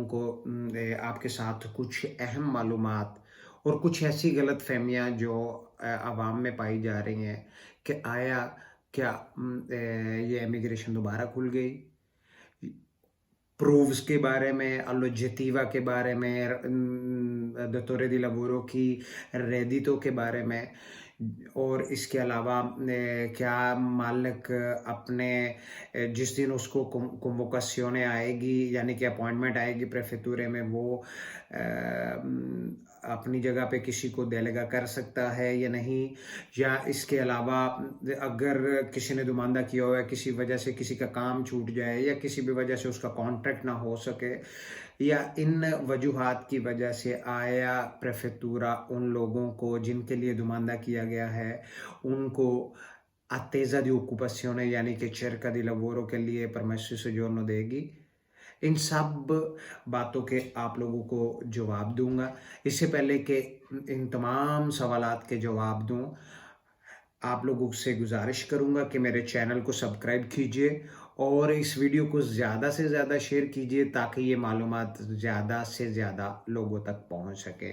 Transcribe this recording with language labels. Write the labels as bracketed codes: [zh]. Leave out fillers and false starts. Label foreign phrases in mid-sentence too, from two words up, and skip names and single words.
[ur] کو آپ کے ساتھ کچھ اہم معلومات اور کچھ ایسی غلط فہمیاں جو عوام میں پائی جا رہی ہیں کہ آیا کیا یہ امیگریشن دوبارہ کھل گئی، پروفز کے بارے میں، all'oggettiva کے بارے میں, all'oggettiva के बारे में, [it] datore di lavoro [ur] کی ریدیتو کے بارے میں، اور اس کے علاوہ کیا مالک اپنے جس دن اس کو کنووکاسیونے آئے گی یعنی کہ اپائنٹمنٹ آئے گی پریفیکتورے میں، وہ اپنی جگہ پہ کسی کو دیلیگا کر سکتا ہے یا نہیں، یا اس کے علاوہ اگر کسی نے دوماندا کیا ہوا ہے، کسی وجہ سے کسی کا کام چھوٹ جائے یا کسی بھی وجہ سے اس کا کانٹریکٹ نہ ہو سکے، یا ان وجوہات کی وجہ سے آیا پریفیکتورا ان لوگوں کو جن کے لیے دوماندا کیا گیا ہے ان کو [it] attesa di occupazione [ur] یعنی کہ [it] cerca di lavoro [ur] کے لیے [it] permesso soggiorno [ur] دے گی. ان سب باتوں کے آپ لوگوں کو جواب دوں گا. اس سے پہلے کہ ان تمام سوالات کے جواب دوں، آپ لوگوں سے گزارش کروں گا کہ میرے چینل کو سبسکرائب کیجیے اور اس ویڈیو کو زیادہ سے زیادہ شیئر کیجیے تاکہ یہ معلومات زیادہ سے زیادہ لوگوں تک پہنچ سکے.